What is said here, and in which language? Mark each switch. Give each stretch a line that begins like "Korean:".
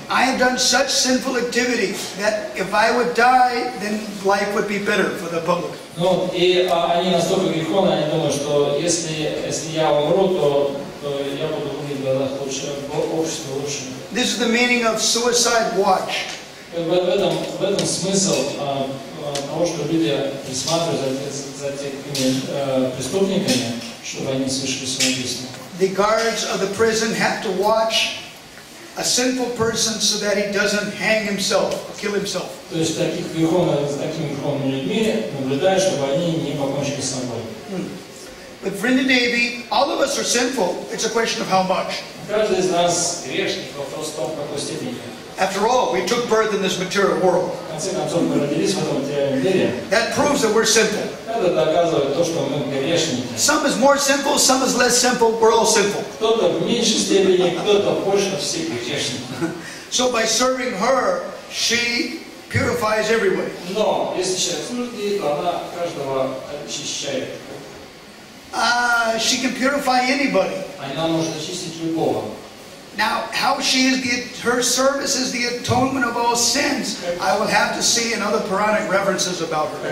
English: I have done such sinful activity that if I would die, then life would be better for the public.
Russian: Ну, и они настолько греховны, они думают, что если я умру, то я буду в глазах лучше, в обществе лучше.
English: This is the meaning of suicide watch.
Russian: В этом смысл того, что люди присматривают за такими преступниками, чтобы они совершили самоубийство.
English: The guards of the prison have to watch a sinful person so that he doesn't hang himself, kill himself.
Russian: То есть с такими греховными людьми наблюдаешь, чтобы они не покончили с собой.
English: But Vrinda Devi, all of us are sinful. It's a question of how much.
Russian: Каждый из нас грешник, вопрос в том, в какой степени.
English: After all, we took birth in this material world.
Russian: В конце концов, мы родились в этом материальном мире.
English: That proves that we're sinful.
Russian: Это доказывает то, что мы грешники.
English: Some is more sinful, some is less sinful. We're all sinful.
Russian: Кто-то в меньшей степени, кто-то в большей, все грешники.
English: So by serving her, she purifies everybody.
Russian: Но если человек служит ей, то она каждого очищает.
English: She can purify anybody.
Russian: Она может очистить любого.
English: Now, how she is her service is the atonement of all sins, I will have to see in other Puranic references about her.